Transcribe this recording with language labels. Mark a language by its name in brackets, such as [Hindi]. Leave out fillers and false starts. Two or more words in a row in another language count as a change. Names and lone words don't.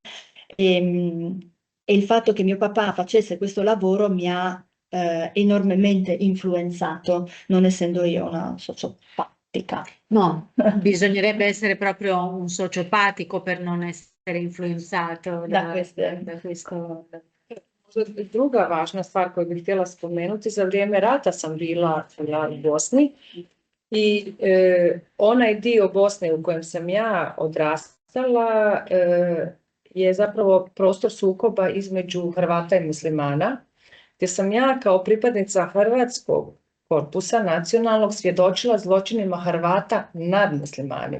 [Italian] E il fatto che mio papà facesse questo lavoro mi ha enormemente influenzato, non essendo io una sociopatica. No, bisognerebbe essere proprio un sociopatico per non essere influenzato da questo. [Croatian] Druga važna stvar koju bih htjela spomenuti, za vrijeme rata sam bila u Bosni i onaj dio Bosne u kojem sam ja odrastala je zapravo prostor sukoba između Hrvata i muslimana, gdje sam ja kao pripadnica hrvatskog korpusa nacionalnog svjedočila zločinima Hrvata nad muslimanima.